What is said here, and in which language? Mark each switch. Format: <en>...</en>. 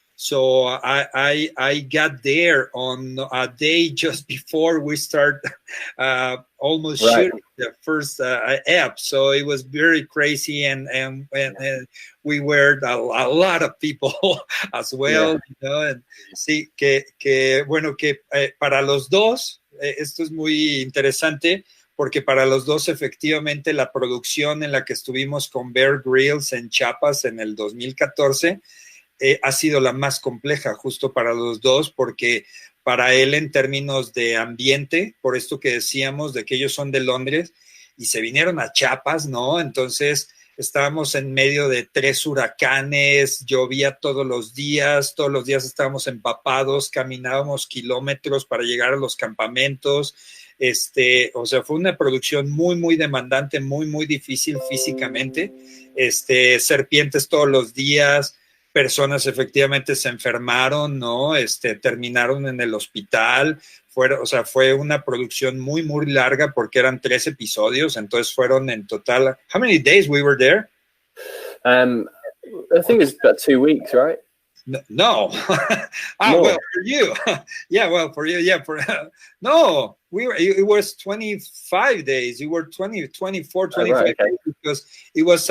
<en>So I got there on a day just before we start almost shooting the first app. So it was very crazy, and we were a lot of people as well, you know.</en> <es>And sí, que bueno, que para los dos, esto es muy interesante, porque para los dos efectivamente la producción en la que estuvimos con Bear Grylls en Chiapas en el 2014 ha sido la más compleja justo para los dos, porque para él en términos de ambiente, por esto que decíamos de que ellos son de Londres y se vinieron a Chiapas, ¿no? Entonces estábamos en medio de 3 huracanes, llovía todos los días estábamos empapados, caminábamos kilómetros para llegar a los campamentos. O sea, fue una producción muy, muy demandante, muy, muy difícil físicamente. Serpientes todos los días, personas efectivamente se enfermaron, ¿no? Terminaron en el hospital. Fue una producción muy, muy larga porque eran 3 episodios, entonces fueron en total.</es> <en>How many days we were there? I think it's about 2 weeks, right? No. Well, for you. Yeah, well, for you. Yeah, no, it was 25 days. You were 24, 25 days because it</en>